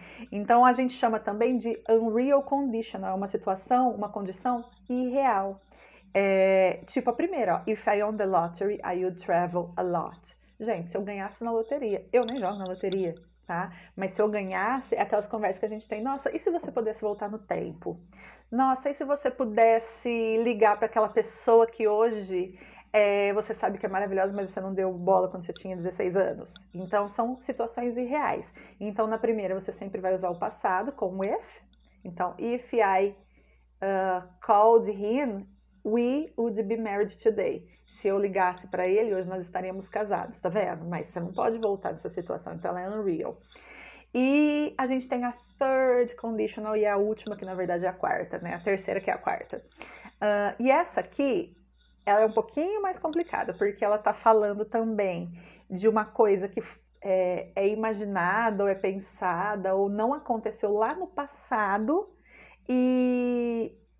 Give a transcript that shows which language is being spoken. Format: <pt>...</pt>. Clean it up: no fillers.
<pt>Então a gente chama também de unreal conditional, uma situação, uma condição irreal. Tipo a primeira, ó,</pt> <en>if I won the lottery, I would travel a lot.</en> <pt>Gente, se eu ganhasse na loteria, eu nem jogo na loteria, tá? Mas se eu ganhasse, é aquelas conversas que a gente tem, nossa, e se você pudesse voltar no tempo? Nossa, e se você pudesse ligar para aquela pessoa que hoje você sabe que é maravilhosa, mas você não deu bola quando você tinha 16 anos. Então, são situações irreais. Então, na primeira, você sempre vai usar o passado com if. Então,</pt> <en>if I called him, we would be married today.</en> <pt>Se eu ligasse para ele, hoje nós estaríamos casados, tá vendo? Mas você não pode voltar nessa situação, então ela é unreal. E a gente tem a third conditional e a última, que na verdade é a quarta, né? A terceira que é a quarta. E essa aqui, ela é um pouquinho mais complicada, porque ela está falando também de uma coisa que é imaginada, ou é pensada, ou não aconteceu lá no passado, e</pt>